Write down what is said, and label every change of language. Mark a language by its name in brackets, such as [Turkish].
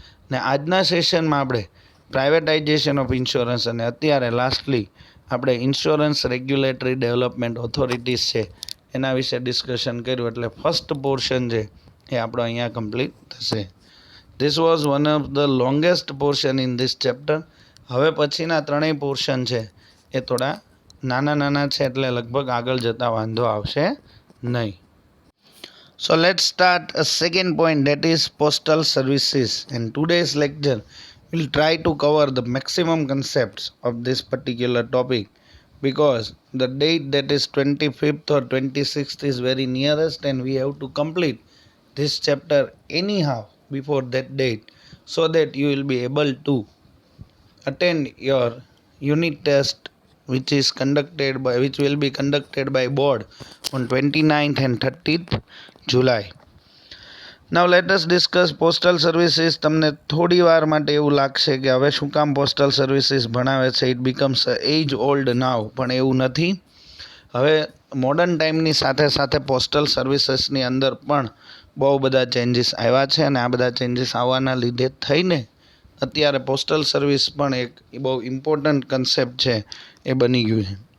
[Gujarati] ને આજના સેશનમાં આપણે પ્રાઇવેટાઇઝેશન ઓફ ઇન્સ્યોરન્સ અને અત્યારે લાસ્ટલી આપણે ઇન્સ્યોરન્સ રેગ્યુલેટરી ડેવલપમેન્ટ ઓથોરિટીઝ છે એના વિશે ડિસ્કશન કર્યું, એટલે ફર્સ્ટ પોર્શન છે એ આપણો અહીંયા કમ્પ્લીટ થશે. [English] This was one of the longest portion in this chapter. [Gujarati] હવે પછીના 3 પોર્શન છે એ થોડા નાના છે, એટલે લગભગ આગળ જતાં વાંધો આવશે નહીં. [English] So let's start a second point, that is postal services. In today's lecture we'll try to cover the maximum concepts of this particular topic because the date that is 25th or 26th is very nearest and we have to complete this chapter anyhow before that date so that you will be able to attend your unit test which will be conducted by board on 29th and 30th July. Now let us discuss postal services. [Gujarati] તમને થોડી વાર માટે એવું લાગશે કે હવે શું કામ પોસ્ટલ સર્વિસીસ ભણાવે છે, [English] it becomes age old now, [Gujarati] પણ એવું નથી. હવે મોડર્ન ટાઈમની સાથે સાથે પોસ્ટલ સર્વિસીસની અંદર પણ બહુ બધા ચેન્જીસ આવ્યા છે અને આ બધા ચેન્જીસ આવવાના લીધે થઈને અત્યારે પોસ્ટલ સર્વિસ પણ એક બહુ ઇમ્પોર્ટન્ટ કન્સેપ્ટ છે એ બની ગયું છે.